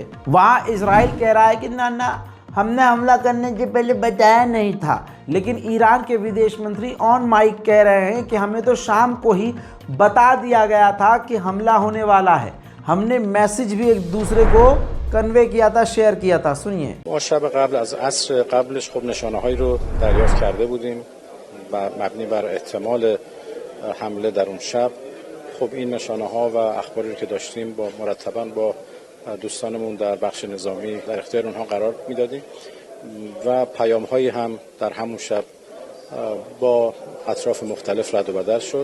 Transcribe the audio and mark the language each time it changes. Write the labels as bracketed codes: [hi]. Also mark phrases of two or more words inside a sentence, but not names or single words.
[hi] वहाँ इजराइल कह रहा है कि ना ना, हमने हमला करने के पहले बताया नहीं था। लेकिन ईरान के विदेश मंत्री [en] on mic [hi] कह रहे हैं कि हमें तो शाम को ही बता दिया गया था कि हमला होने वाला है। हमने मैसेज भी एक दूसरे को कन्वे किया था, शेयर किया था। सुनिए। [fa] ما شب قبل از عصر قبلش خب نشانه‌هایی رو دریافت کرده بودیم و مبنی بر احتمال حمله در اون شب. خب این نشانه‌ها و اخباری رو که داشتیم با مرتباً با دوستانمون در بخش نظامی در اختیار اونها قرار میدادیم و پیام‌هایی هم در همون شب با اطراف مختلف رد و بدل شد.